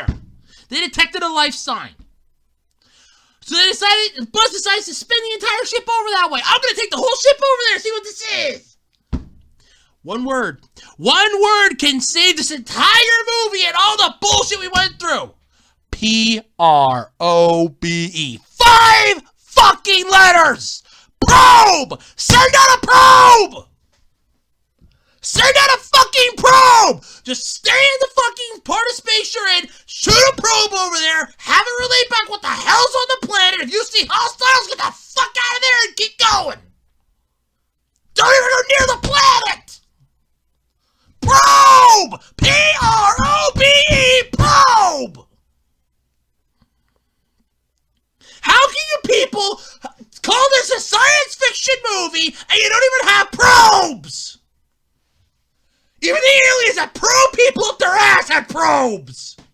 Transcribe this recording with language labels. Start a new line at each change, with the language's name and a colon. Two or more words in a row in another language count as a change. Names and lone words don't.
English: They detected a life sign. So Buzz decides to spin the entire ship over that way. I'm going to take the whole ship over there and see what this is. One word. One word can save this entire movie and all the bullshit we went through. P-R-O-B-E. 5 fucking letters. Probe. Send out a probe. Send out a fucking probe. Just stay in the fucking part of space you're in. Shoot a probe over there. Have it relay back what the hell's on the planet. If you see hostiles, get the fuck out of there and keep going. Don't even go near the planet. Probe! P-R-O-B-E, probe! How can you people call this a science fiction movie and you don't even have probes? Even the aliens that probe people up their ass had probes!